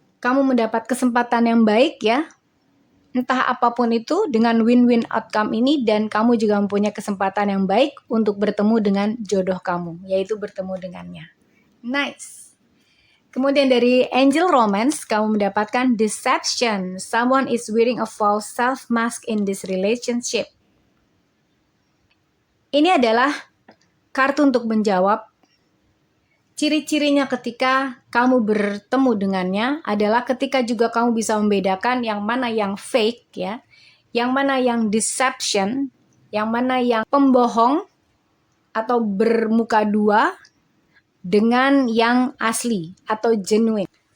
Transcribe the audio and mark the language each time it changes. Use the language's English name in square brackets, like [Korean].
[Indonesian] Kamu mendapat kesempatan yang baik ya, entah apapun itu dengan win-win outcome ini, dan kamu juga mempunyai kesempatan yang baik untuk bertemu dengan jodoh kamu, yaitu bertemu dengannya. Nice. Kemudian dari Angel Romance, kamu mendapatkan deception. [English] Someone is wearing a false self mask in this relationship. [Indonesian] Ini adalah kartu untuk menjawab. Ciri-cirinya ketika kamu bertemu dengannya adalah ketika juga kamu bisa membedakan yang mana yang fake ya, yang mana yang deception, yang mana yang pembohong atau bermuka dua dengan yang asli atau genuine.